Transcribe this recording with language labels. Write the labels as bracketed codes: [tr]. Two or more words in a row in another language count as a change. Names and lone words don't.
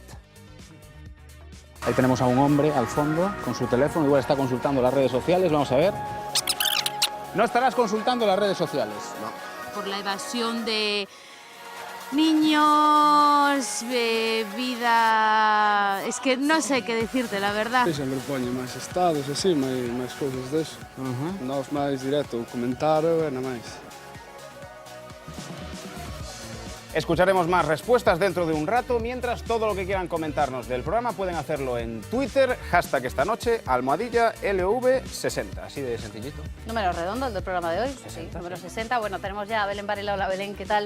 [es] Ahí tenemos a un hombre al fondo con su teléfono, igual está consultando las redes sociales, vamos a ver. No estarás consultando las redes sociales, no. Por la evasión de niños, vida... Es que no sé qué decirte, la verdad. Sí, [gl] sempre poño máis estados, así, máis cousas deso. Nós máis directo, comentario e nada máis. [es] Escucharemos más respuestas dentro de un rato, mientras todo lo que quieran comentarnos del programa pueden hacerlo en Twitter, hashtag esta noche, #LV60, así de sencillito. Número redondo, el del programa de hoy. 60, sí, número 60. Bueno, tenemos ya a Belén Varela. Hola, Belén, ¿qué tal?